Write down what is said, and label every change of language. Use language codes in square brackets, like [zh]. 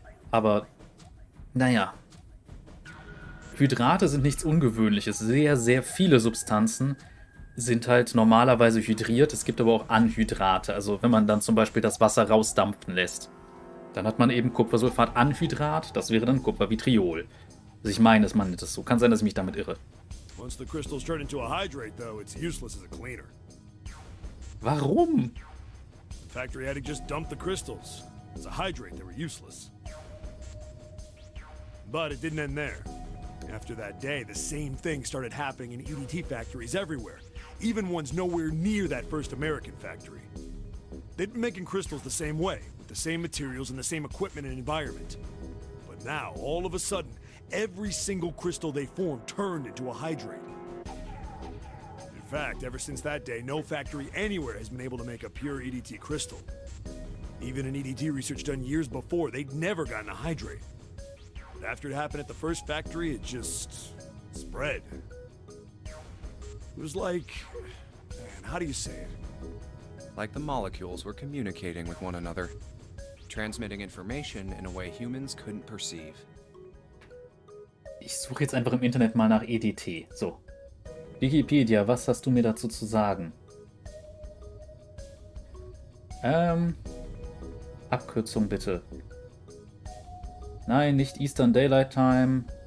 [de] Aber, naja. Hydrate sind nichts Ungewöhnliches. Sehr, sehr viele Substanzen sind halt normalerweise hydriert. Es gibt aber auch Anhydrate. Also wenn man dann zum Beispiel das Wasser rausdampfen lässt. Dann hat man eben Kupfersulfat-Anhydrat. Das wäre dann Kupfervitriol. Also ich meine, man nennt es so. Kann sein, dass ich mich damit irre. [en] Once the crystals turn into a hydrate, though, it's useless as a cleaner. [de] Warum? [en] The factory had to just dump the crystals. As a hydrate, they were useless. But it didn't end there. After that day, the same thing started happening in EDT factories everywhere, even ones nowhere near that first American factory. They'd been making crystals the same way, with the same materials and the same equipment and environment. But now, all of a sudden, every single crystal they formed turned into a hydrate. In fact, ever since that day, no factory anywhere has been able to make a pure EDT crystal. Even in EDT research done years before, they'd never gotten a hydrate. But after it happened at the first factory, it just spread. It was like, man, how do you say it? like the molecules were communicating with one another, transmitting information in a way humans couldn't perceive. [de] Ich suche jetzt einfach im Internet mal nach EDT. So. Wikipedia, was hast du mir dazu zu sagen? Abkürzung bitte. Nein, nicht Eastern Daylight Time.